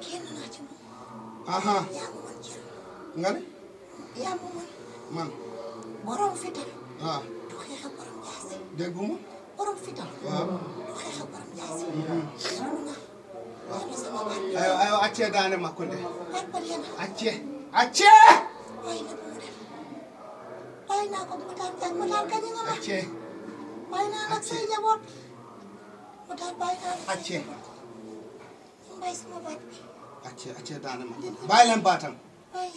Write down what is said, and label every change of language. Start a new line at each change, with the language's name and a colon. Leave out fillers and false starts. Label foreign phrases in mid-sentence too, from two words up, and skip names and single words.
Wolof: génn naa ci moom. aha yaa ma mën Thierno. nga ne. yaa ma mën. man. borom fital. waaw. du xeex ak borom jaasi. dégguma. borom fital. waaw. du xeex ak borom jaasi. sonn nga.
Fula: aywa accee daane makkunde. accee.
Wolof: waaye nag mu dem. bàyyi naa ko Matar gañe nga ma. accee. bàyyi naa nag say njaboot. Matar bàyyi naa nag accee. mbay sama baat bi.
Fula: accee daane makkunde.
Wolof: bàyyi leen baatam. bàyyi.